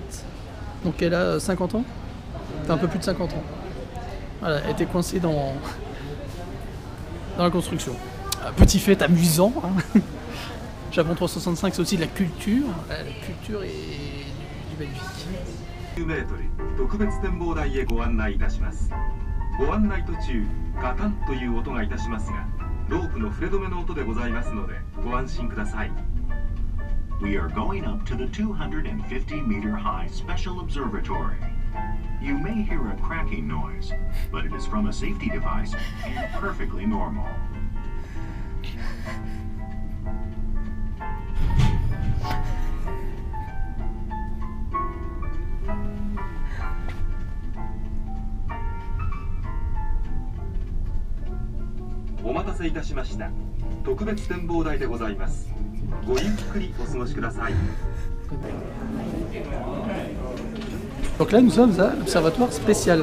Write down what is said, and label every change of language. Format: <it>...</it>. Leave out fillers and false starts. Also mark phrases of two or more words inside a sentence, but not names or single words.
<fr>Donc elle a 50 ans? Enfin, un peu plus de 50 ans. Voilà, elle était coincée dans la construction. Petit fait amusant. Hein. Japon 365, c'est aussi de la culture. La culture et du Belgique.</fr> <ja>10 メートル特別展望台へご案内いたします。ご案内途中ガタンという音がいたしますが、ロープの触れ止めの音でございますのでご安心ください。</ja> <en>We are going up to the 250-meter high special observatory. You may hear a cracking noise, but it is from a safety device and perfectly normal.</en> <fr>Donc là, nous sommes à l'observatoire spécial.</fr>